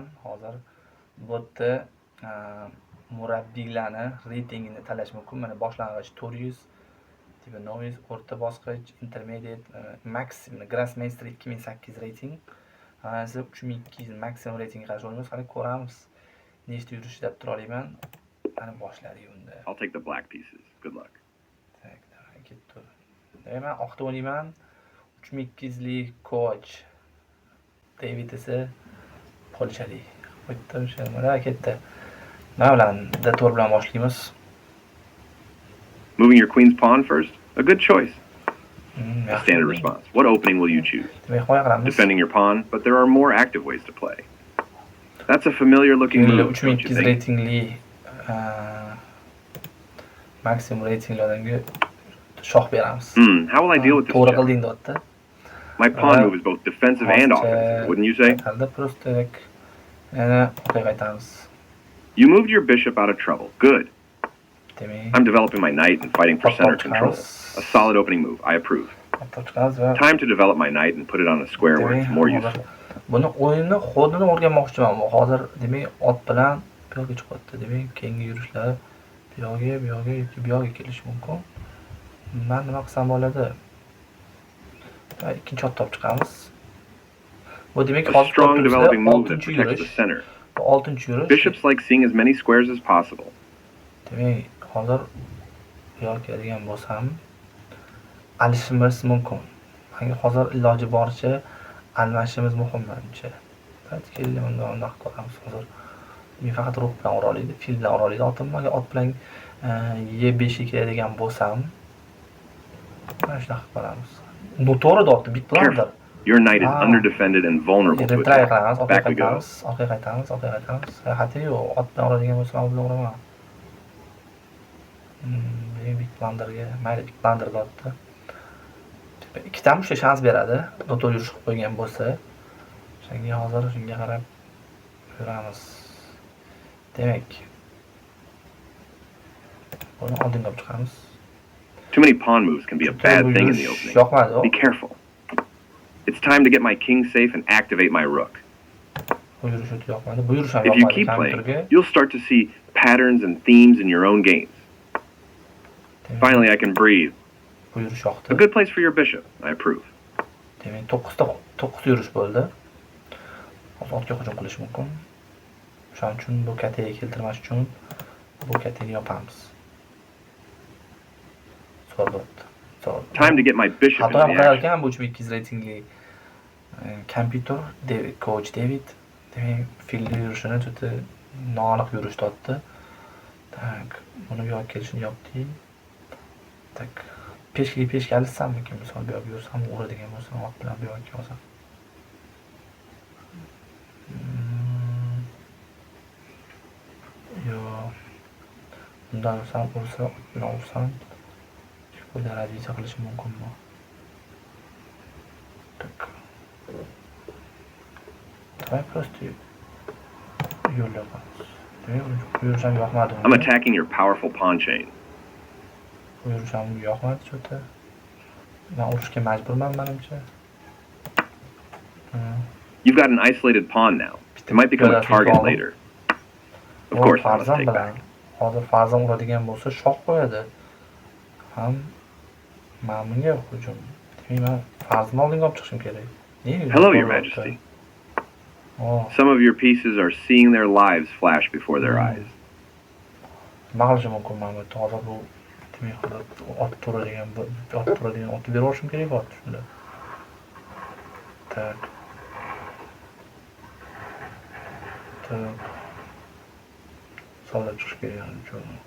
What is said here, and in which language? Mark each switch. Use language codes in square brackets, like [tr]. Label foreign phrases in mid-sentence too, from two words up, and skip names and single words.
[uz] Hozir botda murabbiylarni reytingini tanlash mumkin. Mana boshlang'ich 400, tipi novice, o'rta bosqich, [en] intermediate, maximum, Grandmaster [uz] 2008 reyting. Hozir 3200 maximum reytingga qarshi o'ynaymiz. Qani ko'ramiz. Nechta yurish deb tura olaman. Mana boshladik unda. [en] I'll take the black pieces. Good luck. [uz] Tak, ketdi. Men oqda o'ynayman. 3200 lik coach David esa polshalik. Bitta o'sha mana ketdi. Nima bilan D4 bilan boshlaymiz. [en] Moving your queen's pawn first? A good choice. A standard response. What opening will you choose? Defending your pawn, but there are more active ways to play. That's a familiar looking move, don't you think? [uz] Reytingli maximum reytinglarga shoh beramiz. [en] How will I deal with this? [uz] To'g'ri qilding deyapti. [en] My pawn move is both defensive and offensive, wouldn't you say? [uz] Yana orqaga qaytamiz. [en] You moved your bishop out of trouble. Good. I'm developing my knight and fighting for center control. A solid opening move. I approve. Time to develop my knight and put it on a square where it's more useful. [uz] Buni o'yinni xodini o'rganmoqchiman. Hozir demak ot bilan bu yoqqa chiqyapti. Demak keyingi yurishlar bu yoqqa kelishi mumkin. Men nima qilsam bo'ladi? Ikkinchi ot topib chiqamiz. Bu demak [en] a strong developing move that protects the center. Bishops like seeing as many squares as possible. [uz] Demak, hozir bu yoqqa kelgan bo'lsam, alishimiz mumkin. Menga hozir iloji boricha almashimiz muhim menimcha. Keldim unda qilamiz hozir. Men faqat ruh bilan ura oladi, fil bilan ura oladi. Otim menga ot bilan E5 ga keladigan bo'lsam, mana shunaqa qilamiz. Bu to'g'ri deyapti, [en] big blunder. Your knight is underdefended and vulnerable to attack. Back we go. [uz] Orqaga qaytamiz. Hayati yo'q, ot bilan uradigan bo'lsam, u bilan uraman. Big blunderga, mayli [en] big blunder [uz] deyapti. Ikkita ham shans beradi. Noto'g'ri yurish qilib qo'ygan bo'lsa, shunga hozir shunga qarab yuramiz. Demak, buni oldinga olib chiqamiz. [en] Too many pawn moves can be a bad thing in the opening. Be careful. It's time to get my king safe and activate my rook. If you keep playing, you'll start to see patterns and themes in your own games. Finally, I can breathe. A good place for your bishop. I approve. [uz] Demak, 9 yurish bo'ldi. Hozir otga hujum qilish mumkin. Shuning uchun bu kataga keltirmas uchun bu katani yopamiz. [en] Time to get my bishop in the action. [uz] Bu 3200 reytingli kompyuter coach David. Demak, filni yurishini juda noaniq yurish topdi. Tak, buni bu yoqqa kelishini yopdik. Tak, peshga alsam mumkin, misol bu yoqqa yursam, uradigan bo'lsam, ot bilan bu yoqqa olsam. Yo. Bundan ursam, ot bilan ursam, bu darajaga qilishi mumkinmi? Tak. [en] I'm attacking your powerful pawn chain. You've got an isolated pawn now. It might become a target later. Of course, I must take back. [uz] Hozir farzand uradigan bo'lsa, shoh qo'yadi. Ham menga hujum. Demak, men farzandni oldinga olib chiqishim kerak. [en] Hello, Your Majesty. Some of your pieces are seeing their lives flash before their eyes. [uz] Ma'lum mumkin men hozir bu demak ot turadigan otni berib olishim kerak bor shunda. Tak. Solda chiqish kerak uchun.